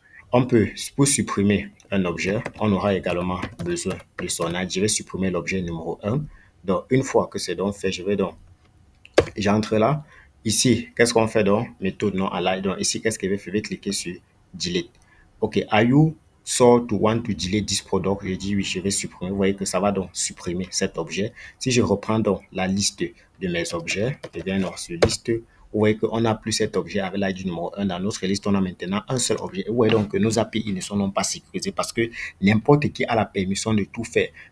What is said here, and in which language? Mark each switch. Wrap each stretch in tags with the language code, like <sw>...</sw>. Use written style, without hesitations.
<fr>On peut, pour supprimer un objet, on aura également besoin de son ID. Je vais supprimer l'objet numéro 1. Donc, une fois que c'est donc fait, je vais donc, j'entre là. Ici, qu'est-ce qu'on fait donc? Méthode non align. Donc, ici, qu'est-ce qu'il veut faire? Je vais cliquer sur delete.</fr> <en>OK, are you sure to want to delete this product?</en> <fr>Je dis oui, je vais supprimer. Vous voyez que ça va donc supprimer cet objet. Si je reprends donc la liste de mes objets, je viens donc sur liste. Vous voyez qu'on n'a plus cet objet avec l'ID numéro 1. Dans notre liste, on a maintenant un seul objet. Vous voyez donc que nos API ne sont non pas sécurisés parce que n'importe qui a la permission de tout faire.</fr>